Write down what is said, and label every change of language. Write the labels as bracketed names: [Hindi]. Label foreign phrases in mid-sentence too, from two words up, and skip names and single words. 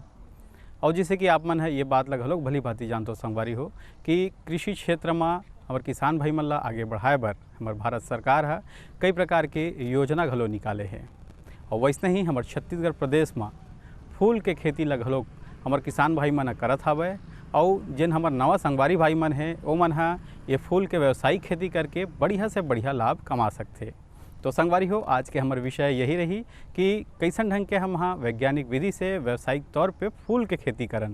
[Chhattisgarhi] और जैसे कि आप मन है ये बात ला घलोक भली भांति जानते हो संगवारी हो कि कृषि क्षेत्र में हमार किसान भाई मन ला आगे बढ़ाए बर हमार भारत सरकार है कई प्रकार के योजना घलो निकाले हैं। और वैसे ही हमार छत्तीसगढ़ प्रदेश में फूल के खेती ला घलोक हमार किसान भाई मन करत हवे और जिन हमार नवा संगवारी भाई मन है वो मन है ये फूल के व्यावसायिक खेती करके बढ़िया से बढ़िया लाभ कमा सकते। तो संगवारी हो, आज के हमार विषय यही रही कि कैसन ढंग के हम हाँ वैज्ञानिक विधि से व्यावसायिक तौर पे फूल के खेती करन।